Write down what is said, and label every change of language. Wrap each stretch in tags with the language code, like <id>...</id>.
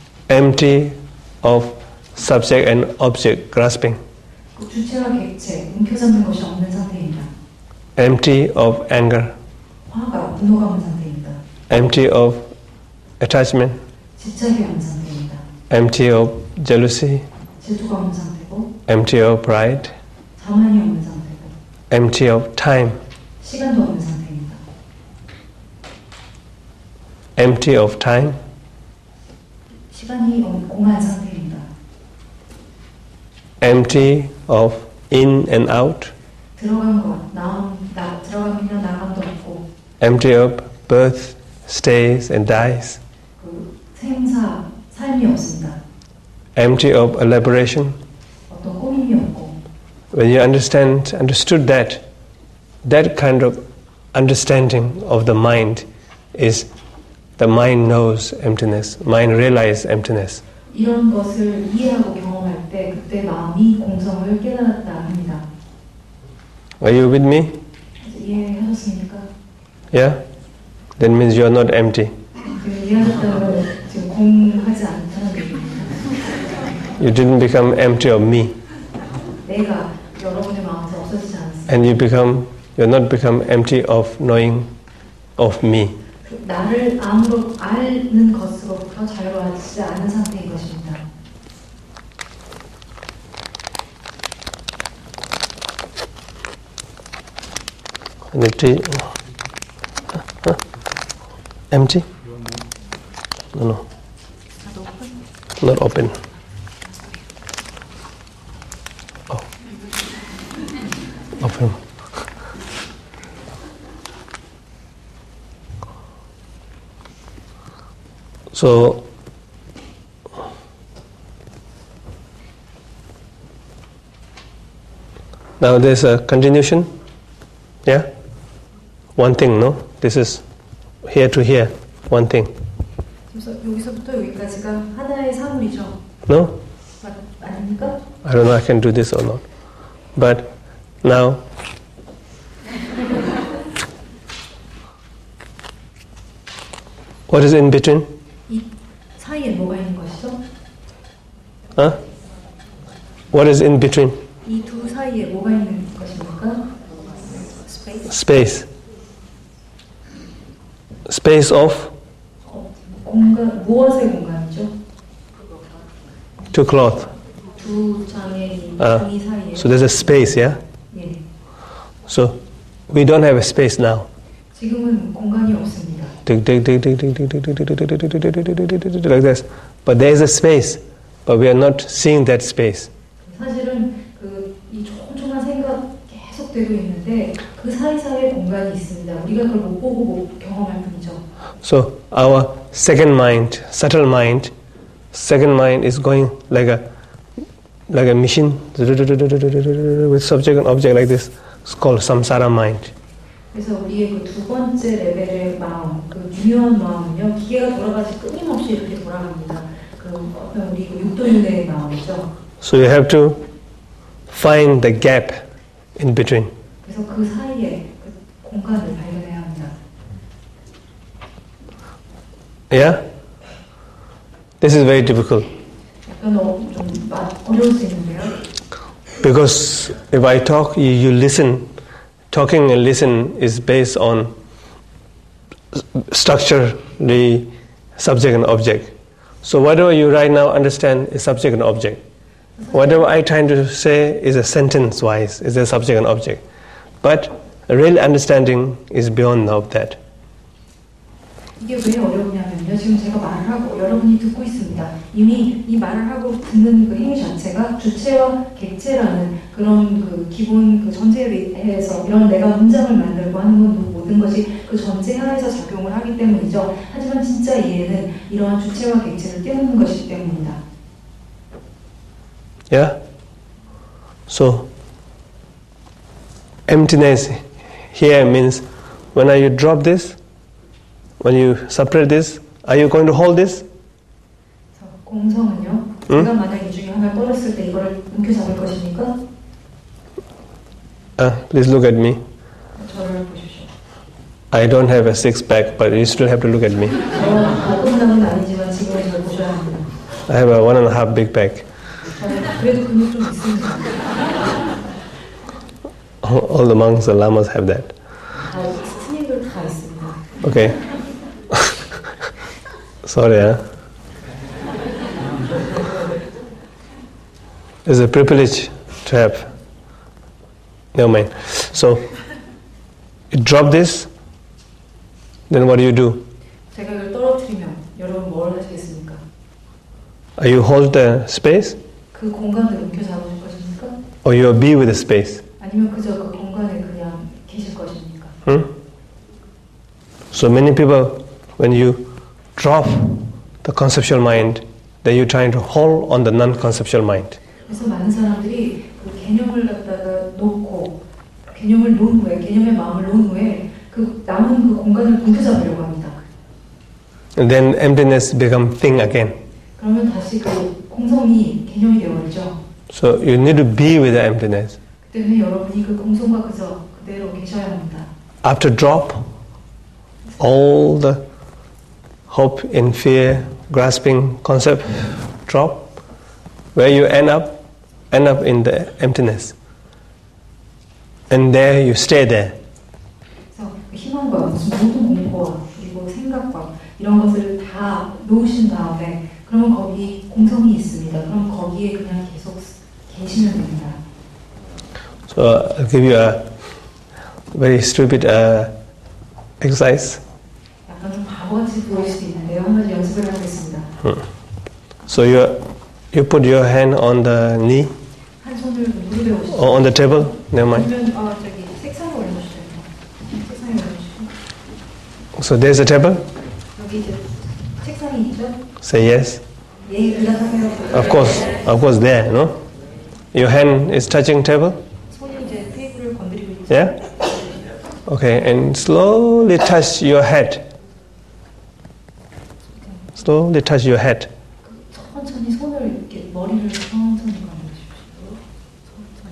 <en>Empty of subject and object grasping.</en> <ko>그 주체와 객체, 움켜잡는 것이 없는 상태입니다.</ko> <en>Empty of anger.</en> <ko>화가, 분노가 없는 상태입니다.</ko> <en>Empty of attachment.</en> <ko>집착이 없는 상태입니다.</ko> <en>Empty of jealousy.</en> <ko>질투가 없는 상태고,</ko> <en>Empty of pride.</en> <ko>자만이 없는 상태고,</ko> <en>Empty of time.</en> <ko>시간도 없는 상태입니다.</ko> <en>Empty of time.</en> <ko>시간이 공한 상태입니다.</ko> <en>Empty of in and out.</en> <ko>들어간 것, 들어감이나 나감도 없고,</ko> <en>Empty of birth, stays and dies.</en> <ko>그 생사, 삶이 없습니다.</ko> <en>Empty of elaboration.</en> <ko>어떤 꾸밈이 없고,</ko> <en>When you understood that kind of understanding of the mind is the mind knows emptiness, mind realizes emptiness.</en> <ko>이런 것을 이해하고 경험할 때 그때 마음이 공성을 깨달았다 합니다.</ko> <en>Are you with me?</en> <ko>이해하셨습니까?</ko> <en>Yeah? That means you are not empty.</en> <ko>이해하셨다면 지금 공하지 않다는 얘기입니다.</ko> <en>You didn't become empty of me.</en> <ko>내가 여러분의 마음에서 없어지지 않았습니다.</ko> <en>And you're not become empty of knowing of me.</en> <ko>나를 아무로 아는 것으로부터 자유로워지지 않은 상태인 것입니다.</ko> <en>Empty? No. Not open. Oh. Open. So, now there's a continuation. Yeah? One thing, no? This is here to here. One thing.</en> <ko>그래서 여기서부터 여기까지가 하나의 사물이죠.</ko> <en>No?</en> <ko>아닙니까?</ko> <en>I don't know I can do this or not. But now, what is in between?</en> <ko>이 사이에 뭐가 있는 것이죠?</ko> <en>Huh? What is in between?</en> <ko>이 두 사이에 뭐가 있는 것입니까?</ko> <en>Space. Space of?</en> <ko>공간, 무엇의 공간이죠?</ko> <en>To cloth.</en> <ko>두 장의 종이 사이에.</ko> <en>So there's a space, yeah?</en> <ko>예.</ko> <en>So we don't have a space now.</en> <ko>지금은 공간이 없습니다.</ko> <en>Like this. But there is a space, but we are not seeing that space.</en> <ko>사실은 이 촘촘한 생각 계속되고 있는데 그 사이사이에 공간이 있습니다. 우리가 그걸 못 보고 못 경험할 뿐이죠.</ko> <en>So our second mind, subtle mind, second mind is going like a machine with subject and object like this. It's called samsara mind.</en> <ko>그래서 우리의 그 두 번째 레벨의 마음, 그 유효한 마음은요, 기계가 돌아가지 끊임없이 이렇게 돌아갑니다. 우리 육도윤회의 마음이죠.</ko> <en>So you have to find the gap in between.</en> <ko>그래서 그 사이에 그 공간을 발견해야 합니다.</ko> <en>Yeah? This is very difficult.</en> <ko>약간 좀 어려울 수 있는데요.</ko> <en>Because if I talk, you listen. Talking and listen is based on structure, the subject and object. So whatever you right now understand is subject and object. Whatever I trying to say is a sentence-wise, is a subject and object. But real understanding is beyond of that.</en> <ko>이게 왜 어려우냐면요. 지금 제가 말을 하고 여러분이 듣고 있습니다. 이미 이 말을 하고 듣는 그 행위 자체가 주체와 객체라는 그런 그 기본 그 전제에서 이런 내가 문장을 만들고 하는 건 모든 것이 그 전제 하에서 작용을 하기 때문이죠. 하지만 진짜 이해는 이러한 주체와 객체를 떼우는 것이기 때문입니다.</ko> <en>Yeah? So, emptiness here means when you drop this, when you separate this, are you going to hold this?</en> <ko>공성은요. 제가 만약 이 중에 하나를 떨었을 때 이거를 움켜잡을 것입니까?</ko> <en>Please look at me.</en> <ko>저를 보십시오.</ko> <en>I don't have a six-pack, but you still have to look at me.</en> <ko>어금남은 아니지만 지금은 저를 보셔야 합니다.</ko> <en>I have a 1.5 big pack.</en> <ko>그래도 근육 좀 있습니다.</ko> <en>All the monks and lamas have that.</en> <ko>스님들 다 있습니다.</ko> <en>Okay. Sorry, huh? It's a privilege to have. Never mind. So, you drop this, then what do?</en> <ko>제가 이걸 떨어뜨리면 여러분 뭘 하시겠습니까?</ko> <en>You hold the space?</en> <ko>그 공간을 움켜잡으실 것입니까?</ko> <en>Or you be with the space?</en> <ko>아니면 그저 그 공간에 그냥 계실 것입니까?</ko> <en>So many people, when you drop the conceptual mind, then you're trying to hold on the non-conceptual mind.</en> <ko>그래서 많은 사람들이 그 개념을 갖다가 놓고 개념을 놓은 후에 개념의 마음을 놓은 후에 그 남은 그 공간을 움켜잡으려고 합니다.</ko> <en>And then emptiness become thing again.</en> <ko>그러면 다시 그 공성이 개념이 되어버리죠.</ko> <en>So you need to be with the emptiness.</en> <ko>그 때문에 여러분이 그 공성과 그저 그대로 계셔야 합니다.</ko> <en>After drop, all the hope and fear, grasping concept drop. Where you end up in the emptiness. And there you stay there.</en> <ko>그래서 희망과 무슨 모든 공포와 그리고 생각 이런 것을 다 놓으신 다음에 그러면 거기 공성이 있습니다. 그럼 거기에 그냥 계속 계시면 됩니다.</ko> <en>So I'll give you a very stupid exercise.</en> <ko>약간 좀 바보같이 보일 수도 있는데요. 한 가지 연습을 하겠습니다.</ko> <en>So you put your hand on the knee</en> <ko>한 손을 무릎에 오시죠.</ko> <en>or on the table. Never mind.</en> <ko>아니면 저기 책상에 올려주세요. 책상에 올려주시고.</ko> <en>So there's a table.</en> <ko>여기 이제 책상이 있죠?</ko> <en>Say yes.</en> <ko>예, 대답하세요.</ko> <en>Of course, there. No. Your hand is touching table.</en> <ko>손이 이제 테이블을 건드리고 있죠.</ko> <en>Yeah. Okay, and slowly touch your head. Slowly touch your head.</en> <ko>천천히 손을 이렇게 머리를 천천히 만지십시오.</ko>